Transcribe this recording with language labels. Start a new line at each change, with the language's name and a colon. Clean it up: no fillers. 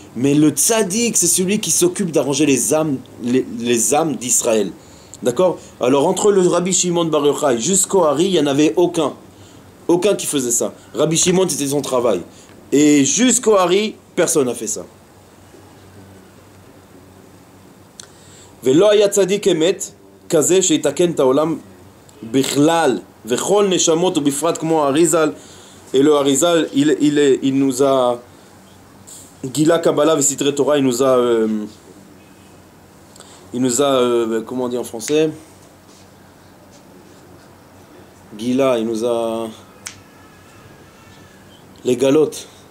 French: Mais le tzaddik, c'est celui qui s'occupe d'arranger les âmes d'Israël. D'accord? Alors entre le Rabbi Shimon Bar Yochai jusqu'au Hari, il n'y en avait aucun qui faisait ça. Rabbi Shimon, c'était son travail. Et jusqu'au Hari, personne n'a fait ça.
Hebrew: ולא היה צדיק אמת כזה שיתקן את העולם בכלל וכל נשמות ובפרט כמו האריזל.
French: Et le Harizal, il nous a Gila Kabbalah et Sitre Torah, il nous a comment on dit en français, Gila, il nous a les galottes.